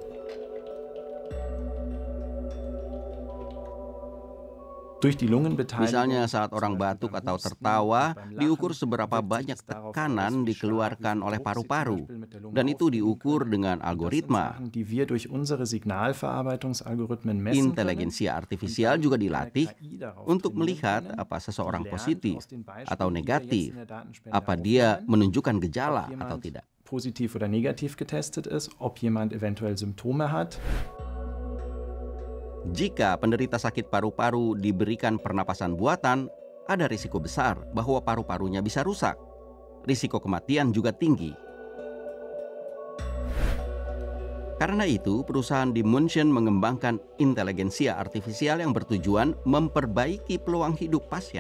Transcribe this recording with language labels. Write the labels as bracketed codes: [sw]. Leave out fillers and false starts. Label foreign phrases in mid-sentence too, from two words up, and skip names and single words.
[id] Misalnya saat orang batuk atau tertawa, diukur seberapa banyak tekanan dikeluarkan oleh paru-paru. Dan itu diukur dengan algoritma. Inteligensia artifisial juga dilatih untuk melihat apa seseorang positif atau negatif, apa dia menunjukkan gejala atau tidak. [de] Positiv oder negativ getestet ist, ob jemand eventuell Symptome hat. [id] Jika penderita sakit paru-paru diberikan pernapasan buatan, ada risiko besar bahwa paru-parunya bisa rusak. Risiko kematian juga tinggi. Karena itu, perusahaan di München mengembangkan inteligensia artifisial yang bertujuan memperbaiki peluang hidup pasien.